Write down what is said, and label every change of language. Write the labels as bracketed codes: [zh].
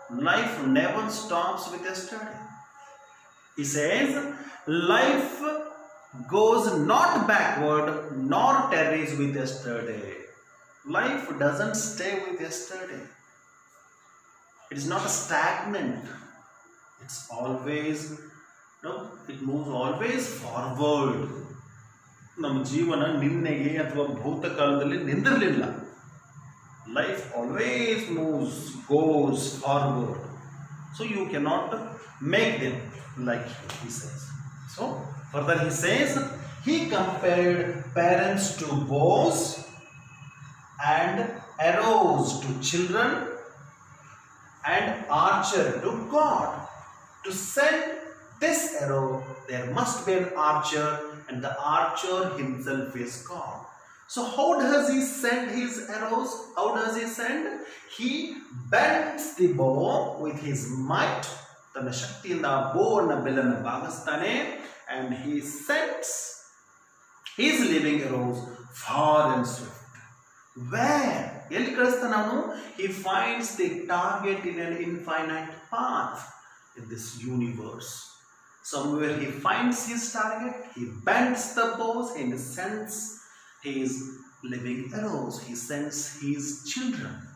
[en] Life never stops with yesterday. He says, life goes not backward nor tarries with yesterday. Life doesn't stay with yesterday. It is not stagnant. It's always, it moves always forward. [kn] ನಮ್ಮ ಜೀವನ ನಿನ್ನೆಗೆ ಅಥವಾ ಭೂತಕಾಲದಲ್ಲಿ ನಿಂದಿರಲಿಲ್ಲ. [en] Life always moves, goes forward. So you cannot make them like you, he says. So further he says, he compared parents to bows and arrows to children and archer to God. To send this arrow, there must be an archer, and the archer himself is God. So how does he send his arrows? How does he send? He bends the bow with his might [kn] ತನ್ನ ಶಕ್ತಿಯಿಂದ ಆ ಬೋವನ್ನು ಬೆಲ್ಲನ್ನು ಬಾಗಿಸ್ತಾನೆ. [en] And he sets his living arrows far and swift. Where? [kn] ಎಲ್ಲಿ ಕಳಿಸ್ತಾನೆ ಅವನು? [en] He finds the target in an infinite path in this universe. Somewhere he finds his target, he bends the bows and sends his living arrows, he sends his children.